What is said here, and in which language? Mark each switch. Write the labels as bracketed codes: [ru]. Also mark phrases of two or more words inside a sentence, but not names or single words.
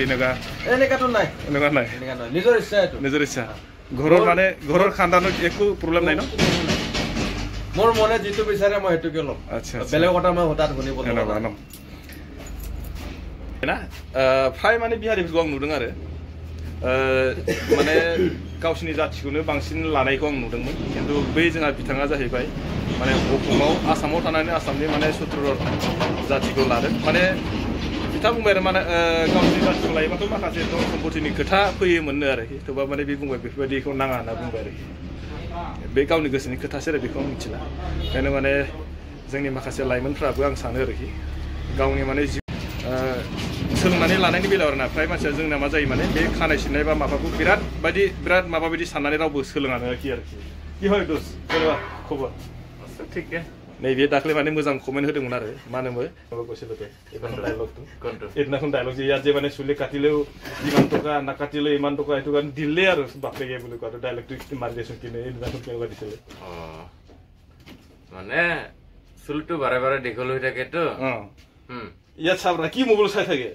[as] এনেকাটো নাই এনেকা নাই নিজৰ ইচ্ছা এইটো নিজৰ ইচ্ছা ঘৰৰ মানে ঘৰৰ খানদানত একো প্ৰব্লেম নাই ন মোৰ মনে যিটো বিচাৰে মই সেইটোকে ল'ম আচ্ছা বেলেগ কথা মই হঠাৎ শুনিব নোৱাৰো না প্ৰায় মানে [brx] বিহাৰীफोरखौ आं नुदों आरो माने गावसिनि जाथिखौनो बांसिन लानायखौ आं नुदोंमोन खिन्थु बै जोंहा बिथाङा जाहैबाय माने अखमाव आसामाव थानानै आसामनि माने सुथुर जातिखौ लादों माने बिथां बुंबाय आरो माने गावसिनि जातिखौ लायोबाथ' माखासे धन सम्पतिनि खोथा फैयोमोननो आरोखि थेवबा माने बे बुंबाय बेफोरबायदिखौ नाङा होनना बुंबाय आरोखि बे गावनि गोसोनि खोथासो आरो बेखौ आं मिथिला ओंखायनो माने जोंनि माखासे लाइमोनफ्राबो आं सानो आरोखि गावनि माने सोलोंनानै लानायनि बेलायाव आरोना फ्राय मानसिया जोंना मा जायो माने बे खानाय सिननाय बा माबाखौ बिराद माबा बायदि साननानै रावबो सोलोङानो आरोखि [as] কি হয় দোষ [brx] जेनेबा खबर [as] ঠিক [brx] नैबे दाख्लै माने मोजां कमेन्ट होदोंमोन आरो मा होनोमोन [as] কৈছিল এইদিনাখন ডাইলগ যে ইয়াত যে মানে চুলি কাটিলেও ইমান টকা নাকাটিলেও ইমান টকা এইটো কাৰণে দিলে আৰু বাপেকে বুলি কোৱাটো ডাইলগটো মাৰি দিছোঁ কিনে এইদিনাখন কেনেকুৱা দিছিলে মানে চুলিটো বাৰে বাৰে দীঘল হৈ থাকেতো ইয়াত চাবৰা কি মোবাইল চাই থাকে